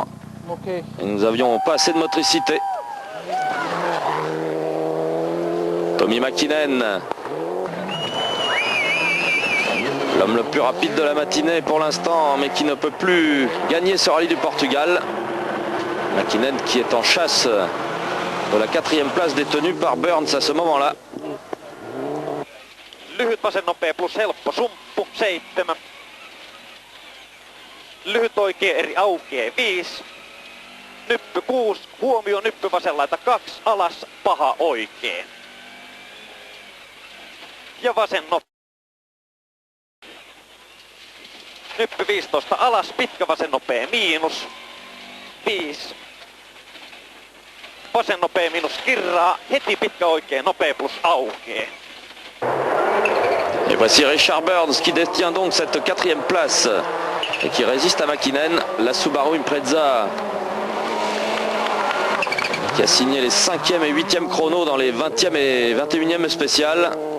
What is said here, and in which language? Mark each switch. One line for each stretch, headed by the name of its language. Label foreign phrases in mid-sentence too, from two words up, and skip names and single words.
French: Et nous n'avions pas assez de motricité. Tommy Mäkinen, l'homme le plus rapide de la matinée pour l'instant, mais qui ne peut plus gagner ce rallye du Portugal. Mäkinen qui est en chasse de la 4e place détenue par Burns à ce moment-là.
Finnish: Lyhyt vasen nopea plus helppo sumppu 7. Lyhyt oikea eri aukeaa 5. Nyppy 6. Huomio nyppy vasen laita 2. Alas paha oikein. Ja vasen nopea. Nyppy 15 alas, pitkä vasen nopea miinus 5. Vasen nopea miinus kirraa, heti pitkä oikein nopea plus aukee.
French: Et voici Richard Burns qui détient donc cette 4e place et qui résiste à Mäkinen. La Subaru Impreza qui a signé les 5e et 8e chronos dans les 20e et 21e spéciales.